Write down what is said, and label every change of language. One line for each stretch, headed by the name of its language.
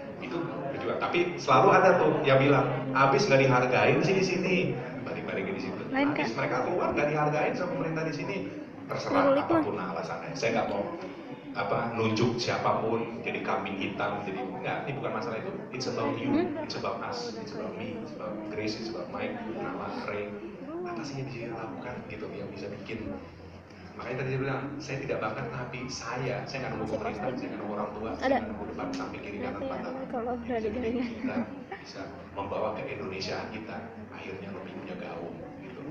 Indonesian: Itu juga, tapi selalu ada tuh yang bilang, abis nggak dihargain sih di sini, balik-balikin di situ. Abis mereka keluar nggak dihargain sama pemerintah di sini, terserah apapun alasannya. Saya nggak mau nunjuk siapapun jadi kambing hitam, jadi enggak, ini bukan masalah itu.
English: It's about you, it's about us, it's about me, it's about Grace, it's about Mike, Nala, Ray.
Indonesian: Apa sih yang bisa dilakukan gitu yang bisa bikin. Makanya tadi saya bilang, saya tidak bakat, tapi saya nggak nunggu pemerintah, saya nggak nunggu orang tua, saya nggak nunggu depan, samping, kiri, kanan, pantat. Kita bisa membawa ke Indonesia kita, akhirnya lebih punya gaung gitu.